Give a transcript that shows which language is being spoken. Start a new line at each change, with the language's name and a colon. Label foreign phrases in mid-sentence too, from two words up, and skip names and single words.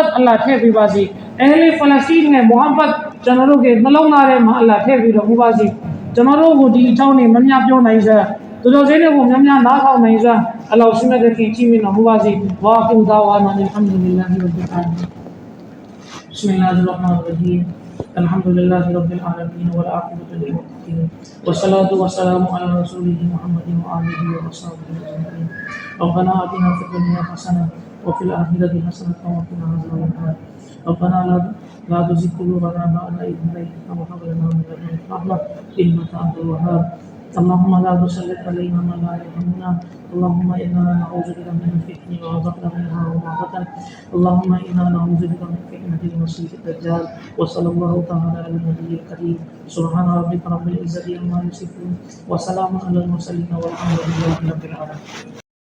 Burmese: တ်အလ္လာဟ်ထည့်ပေးပါစေအဟ်လီဖလစတင်းနဲ့မုဟဘ္ဘတ်ကျွန်တော်တို့ကနှလုံးသားထဲမှာအလ္လာဟ်ထည့်ပေးတော်မူပါစေကျွန်တော်တို့ကိုဒီအကြောင်းတွေမများပြောနိုင်စရာတို့တို့စင်းတွေကို များနားထောင်နိုင်စရာအလ္လာဟ်ရှိမြတ်တဲ့ခင်ကြီးမြတ်တော်မူပါစေ
Arabic: وآخر دعوانا الحمد لله رب العالمين بسم الله الرحما န်ရ်ရဟီမ် الحمد لله رب العالمين والعاقبة للمتقين والصلاة والسلام على رسوله محمد وآله وصحبه أجمعين ربنا آتنا في الدنيا حسنة وفي الآخرة حسنة وقنا عذاب النار ربنا لا تزغ قلوبنا بعد إذ هديتنا وهب لنا من لدنك رحمة إنك أنت الوهاب اللهم لا تسلط علينا من لا يرحمنا اللهم إنا نعوذ بك من الفتن وعذاب منها وما بطن اللهم إنا نعوذ بك من فتنة المسيح الدجال وصلى الله تعالى على النبي الكريم سبحان ربك رب العزة عما يصفون وسلام على المرسلين والحمد لله رب العالمين